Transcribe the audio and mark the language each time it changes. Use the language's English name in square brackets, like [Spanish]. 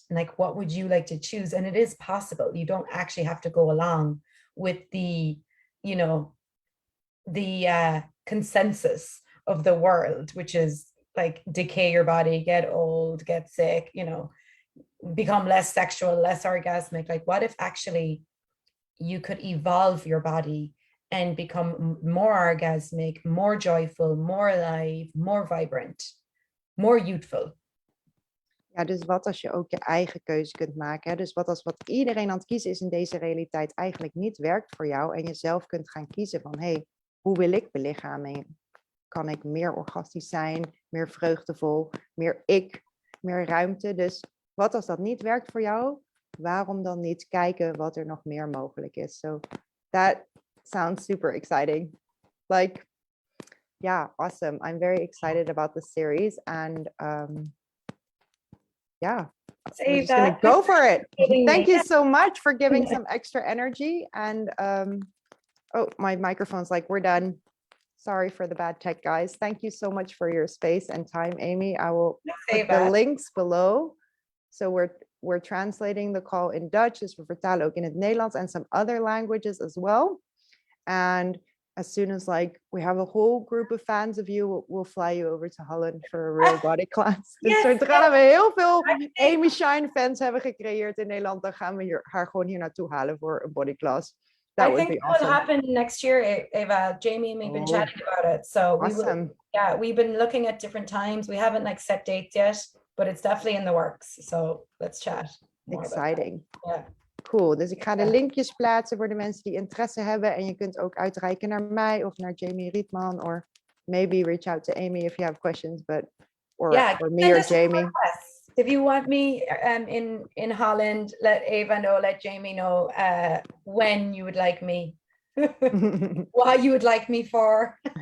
[English] And like, what would you like to choose? And it is possible. You don't actually have to go along with the, you know, the consensus of the world, which is like decay your body, get old, get sick, you know, become less sexual, less orgasmic. Like, what if actually you could evolve your body and become more orgasmic, more joyful, more alive, more vibrant, more youthful? [Dutch] Ja, dus wat als je ook je eigen keuze kunt maken. Hè? Dus wat iedereen aan het kiezen is in deze realiteit eigenlijk niet werkt voor jou. En je zelf kunt gaan kiezen van, hey, hoe wil ik belichaming? Kan ik meer orgastisch zijn, meer vreugdevol, meer ik? meer ruimte. Dus wat als dat niet werkt voor jou? Waarom dan niet kijken wat er nog meer mogelijk is? [English] So that sounds super exciting. Like, yeah, awesome. I'm very excited about the series, and yeah, we're just gonna go for it. Thank you so much for giving some extra energy. And oh, my microphone's like, we're done. Sorry for the bad tech, guys. Thank you so much for your space and time, Amy. I will put the links below. So we're translating the call in Dutch, [Dutch] dus we vertalen ook in het Nederlands [English] and some other languages as well. And as soon as like we have a whole group of fans of you, we'll fly you over to Holland for a real body class. [Dutch] Dus zodra we heel veel Amy Shine fans hebben gecreëerd in Nederland, dan gaan we haar gewoon hier naartoe halen voor een body class. [English] That would be awesome. Will happen next year, Eva. Jamie and me have been chatting about it. So awesome. We've been looking at different times. We haven't like set dates yet, but it's definitely in the works. So let's chat. Exciting. Yeah. Cool. [Dutch] Dus ik ga de linkjes plaatsen voor de mensen die interesse hebben. En je kunt ook uitreiken naar mij of naar Jamie Rietman. [English] Or maybe reach out to Amy if you have questions. But or me or Jamie. If you want me in Holland, let Eva know, let Jamie know when you would like me. What you would like me for.